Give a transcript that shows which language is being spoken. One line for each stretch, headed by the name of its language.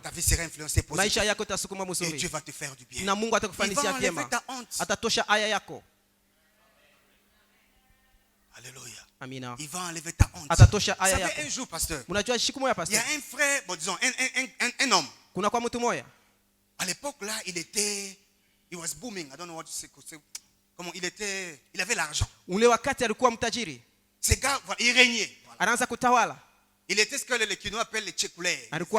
French: Ta vie sera influencée positivement. Et Dieu va te faire du bien. Il va enlever ta honte. Alléluia. Il va enlever ta honte. Vous savez, un jour, pasteur, il y a un frère, bon, disons, un homme. À l'époque là,
English: he was booming. I don't know what to say.
French: Comment il avait l'argent. Ce gars, voilà, il régnait. Voilà. Il était ce que les Kinois appellent les tchekoulés.